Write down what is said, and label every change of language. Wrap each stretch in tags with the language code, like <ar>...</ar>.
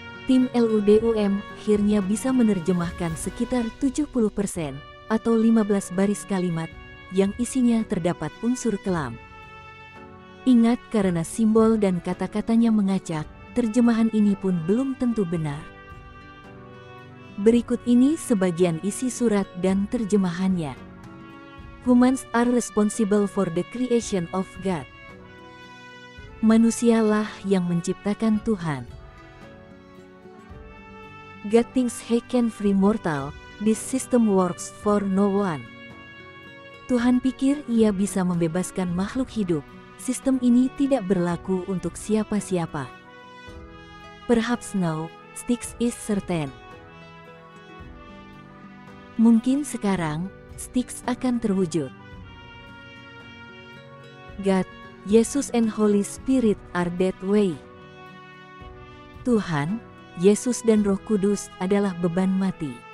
<id>Tim LUDUM akhirnya bisa menerjemahkan sekitar 70% atau 15 baris kalimat yang isinya terdapat unsur kelam. Ingat, karena simbol dan kata-katanya mengacak, terjemahan ini pun belum tentu benar. Berikut ini sebagian isi surat dan terjemahannya.</id> <en>Humans are responsible for the creation of God.</en> <id>Manusialah yang menciptakan Tuhan.</id> <en>God thinks he can free mortal, this system works for no one.</en> <id>Tuhan pikir ia bisa membebaskan makhluk hidup, sistem ini tidak berlaku untuk siapa-siapa.</id> <en>Perhaps now, Styx is certain.</en> <id>Mungkin sekarang, Styx akan terwujud.</id> <en>God, Yesus and Holy Spirit are that way.</en> <id>Tuhan, Yesus dan Roh Kudus adalah beban mati.</id>